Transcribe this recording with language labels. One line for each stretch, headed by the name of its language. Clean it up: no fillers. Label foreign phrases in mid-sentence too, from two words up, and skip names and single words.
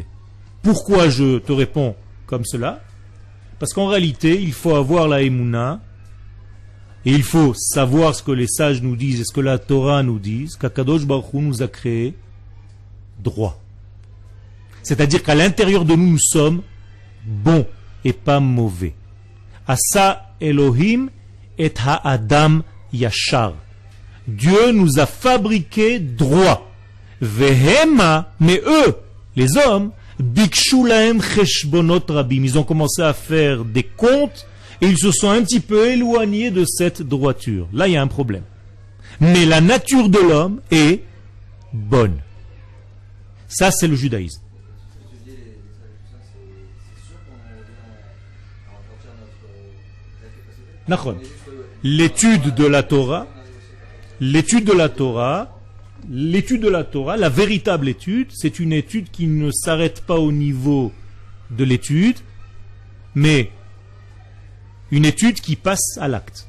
French: Pourquoi je te réponds comme cela? Parce qu'en réalité, il faut avoir la Emouna, et il faut savoir ce que les sages nous disent et ce que la Torah nous dit, qu'
Hebrew: הקדוש ברוך הוא
French: nous a créé droit. C'est-à-dire qu'à l'intérieur de nous, nous sommes bons et pas mauvais.
Hebrew: עשה אלוהים את האדם ישר.
French: Dieu nous a fabriqué droit. Vehema, mais eux, les hommes,
Hebrew: ביקשו להם חשבונות רבים.
French: Ils ont commencé à faire des comptes et ils se sont un petit peu éloignés de cette droiture. Là, il y a un problème. Mais la nature de l'homme est bonne. Ça, c'est le judaïsme. L'étude de la Torah, la véritable étude, c'est une étude qui ne s'arrête pas au niveau de l'étude, mais une étude qui passe à l'acte.